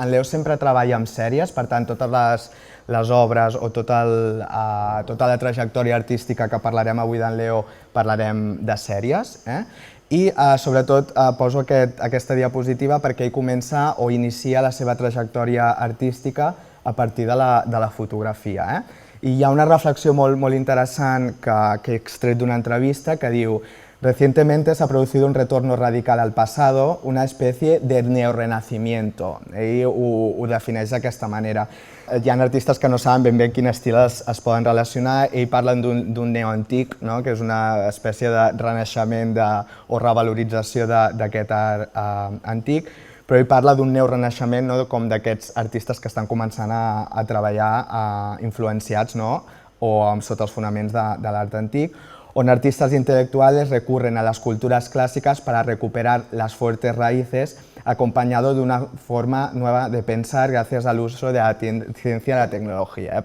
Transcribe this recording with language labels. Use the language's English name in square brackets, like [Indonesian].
[Catalan] En Leo sempre treballa amb sèries, per tant totes les obres o tota la trajectòria artística que parlarem avui d'en Leo parlarem de sèries. I sobretot poso aquesta diapositiva perquè ell comença o inicia la seva trajectòria artística a partir de la fotografia. I hi ha una reflexió molt interessant que he extret d'una entrevista que diu: [Spanish] recientemente se ha producido un retorno radical al pasado, una especie de neorrenacimiento. [Catalan] Ell ho defineix d'aquesta manera. Hi ha artistes que no saben ben bé en quin estil es poden relacionar. Ell parla d'un neoantic, que és una espècie de renaixement o revalorització d'aquest art antic, però ell parla d'un neorenaixement com d'aquests artistes que estan començant a treballar influenciats o sota els fonaments de l'art antic, on [Spanish] artistas intelectuales recurren a las culturas clásicas para recuperar las fuertes raíces, acompañado de una forma nueva de pensar gracias al uso de la ciencia y la tecnologia.